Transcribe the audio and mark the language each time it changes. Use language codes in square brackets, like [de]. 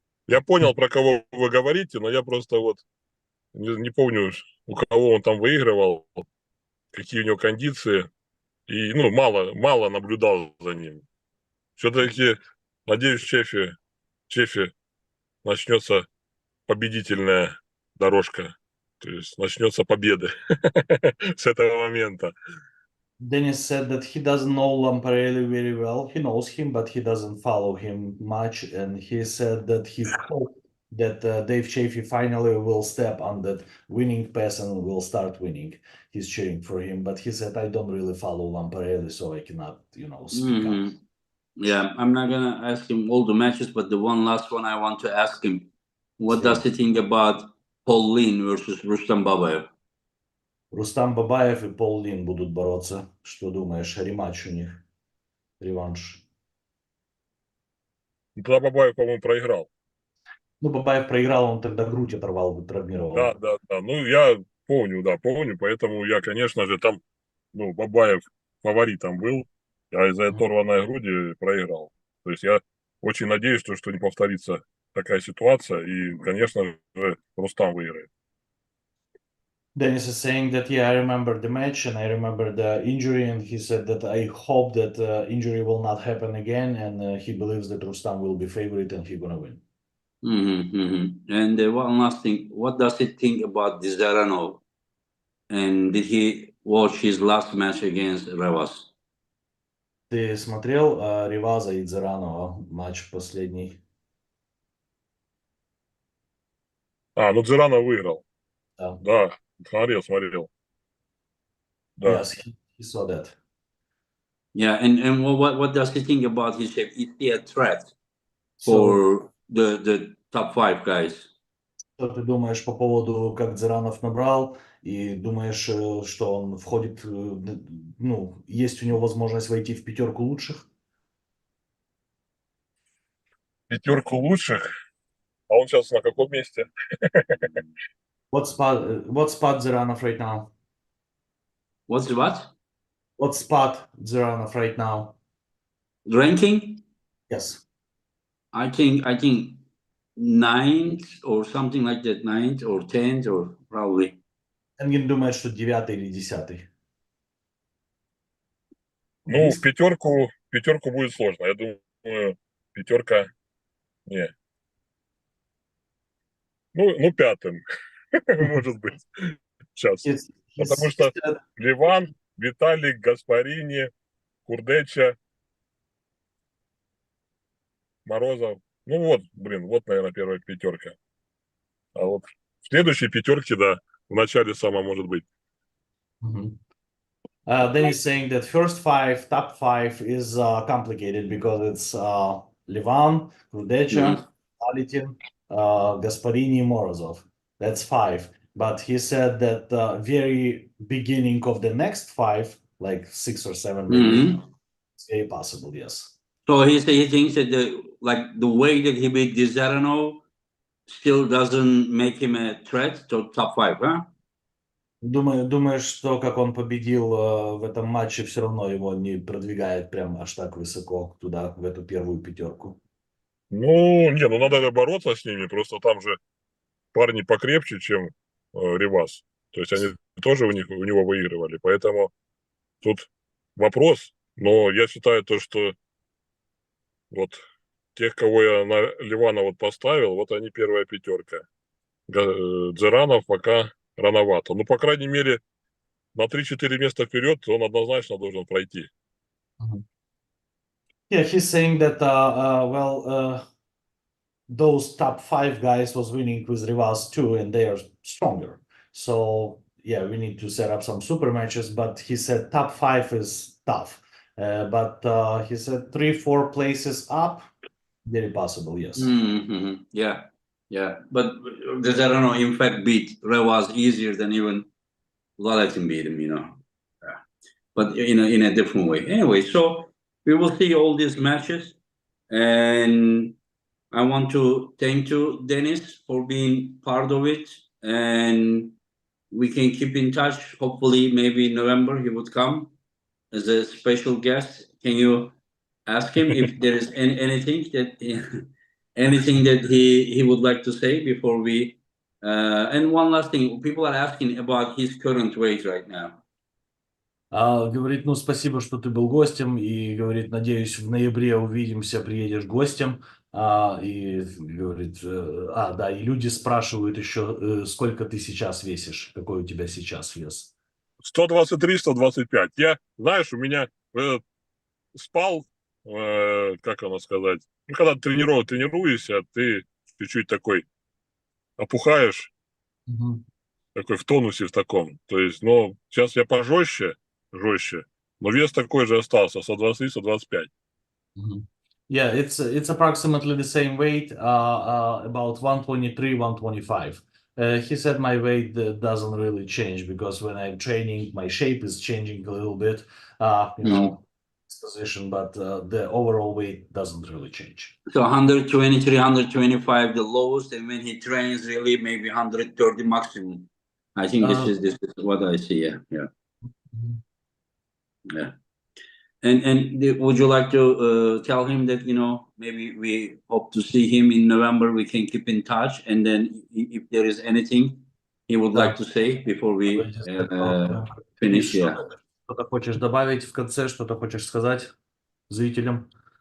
[ru] Я понял, про кого вы говорите, но я просто не помню, у кого он там выигрывал, какие у него кондиции. И, мало наблюдал за ним. Все-таки Надеюсь, в Чефе начнется победительная дорожка. То есть начнется победы с этого момента. [en] Denis said that he doesn't know Lamparelli very well. He knows him, but he doesn't follow him much. And he said that he hoped that Dave Chaffee finally will step on that winning path and will start winning. He's cheering for him, but he said, I don't really follow Lamparelli, so I cannot, speak up. Mhm. Yeah, I'm not gonna ask him all the matches, but the one last one I want to ask him, what does he think about Paul Lin versus Rustam Babayev? [ru] Рустам Бабаев и Пол Лин будут бороться. Что думаешь? Рематч у них. Реванш. Тогда Бабаев, по-моему, проиграл. Ну, Бабаев проиграл, он тогда грудь оторвал, травмировал. Да. Ну, я помню, поэтому я, конечно же, там, Бабаев фаворитом был, а из-за оторванной груди проиграл. То есть я очень надеюсь, что не повторится такая ситуация, и, конечно же, Рустам выиграет. [en] Denis is saying that, yeah, I remember the match and I remember the injury, and he said that I hope that injury will not happen again, and he believes that Rustam will be favorite and he's gonna win. And one last thing, what does he think about Zaranov? And did he watch his last match against Ravas? [ru] Ты смотрел Риваза и Дзаранова матч последний? Дзиранов выиграл. Да. Да, смотрел. Да. [en] Yes, he saw that. Yeah, and what does he think about his shape? Is he a threat So, for the top 5 guys? [ru] что ты думаешь по поводу, как Дзаранов набрал, и думаешь, что он входит, есть у него возможность войти в пятерку лучших? Пятерку лучших. А он сейчас на каком месте? [en] What spot Дзаранов right now? What's what? What spot Дзаранов right now? Ranking? Yes. I think 9th or something like that, 9th or 10th or probably. [ru] Энгин думает, что 9 или 10. Ну, в пятерку будет сложно. Я думаю, пятерка. Не. Ну, пятым. Может быть. Сейчас. Потому что Ливан, Виталик, Гаспарини, Курдеча, Морозов. Ну вот, наверное, первая пятерка. А вот в следующей пятерке, да, в начале сама может быть. [en] Then he's saying that top five is complicated because it's Livan, Krudecha, Alitin, Gasparini, Morozov. That's 5. But he said that the very beginning of the next 5, like 6 or 7, maybe, it's very possible, yes. So he thinks that the way that he beat Dizarano still doesn't make him a threat to top 5, huh? [ru] Думаешь, что как он победил в этом матче, все равно его не продвигает прям аж так высоко туда, в эту первую пятерку? Ну, надо бороться с ними, просто там же парни покрепче, чем Ривас. То есть они тоже у него выигрывали, поэтому тут вопрос. Но я считаю то, что вот тех, кого я на Ливана поставил, вот они первая пятерка. Дзеранов пока рановато. Ну, по крайней мере, на 3-4 места вперед он однозначно должен пройти. [en] Yeah, he's saying that, those top 5 guys was winning with Rivas too, and they are stronger. So, yeah, we need to set up some super matches, but he said top 5 is tough. But he said 3-4 places up, very possible, yes. Yeah. But Dizarano, in fact, beat Revas easier than even Lalatin beat him, Yeah. But in a different way. Anyway, so we will see all these matches, and I want to thank you, Denis, for being part of it, and we can keep in touch. Hopefully, maybe in November he would come as a special guest. Can you ask him if there is anything that he would like to say before we? And one last thing, people are asking about his current weight right now. [ru] Говорит, ну, спасибо, что ты был гостем, и говорит, надеюсь, в ноябре увидимся, приедешь гостем. И говорит, да, и люди спрашивают еще, сколько ты сейчас весишь, какой у тебя сейчас вес. 123-125. Я, знаешь, у меня спал, как оно сказать, ну, когда тренируешься, ты чуть-чуть такой опухаешь, Мгм. такой в тонусе в таком. То есть, ну, сейчас я жестче, но вес такой же остался, 123-125. Mhm. [en] Yeah, it's approximately the same weight, about 123, 125. He said my weight doesn't really change because when I'm training, my shape is changing a little bit, you know, position, but the overall weight doesn't really change. So 123, 125 the lowest, and when he trains really maybe 130 maximum. I think this is what I see. Yeah, yeah, Mhm. yeah. And would you like to tell him that maybe we hope to see him in November? We can keep in touch, and then if there is anything he would like [ru] Да, [en] to say before we [ru] давайте так, Денис, [en] finish. Yeah. [ru] что-то хочешь добавить в конце, что-то хочешь сказать зрителям?